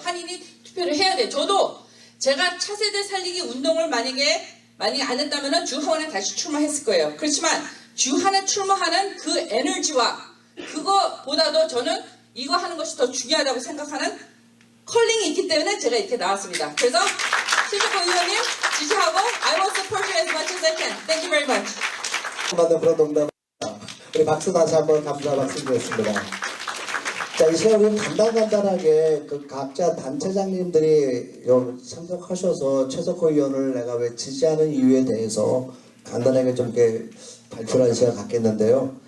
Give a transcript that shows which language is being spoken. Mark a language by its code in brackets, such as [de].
[ko] 한인이 투표를 해야 돼요. 저도 제가 차세대 살리기 운동을 만약에 안 했다면 주하원에 다시 출마했을 거예요. 그렇지만 주하원에 출마하는 그 에너지와 그거보다도 저는 이거 하는 것이 더 중요하다고 생각하는 컬링이 있기 때문에 제가 이렇게 나왔습니다. 그래서 최석구 의원님 지지하고 [en] I will support you as much as I can. Thank you very much. [ko] 받는 그런 농담. 우리 박수 다시 한번 감사 말씀드렸습니다. 자, 이 시간 우리는 간단하게 그 각자 단체장님들이 참석하셔서 최석호 의원을 내가 왜 지지하는 이유에 대해서 간단하게 좀 이렇게 발표하는 시간 갖겠는데요.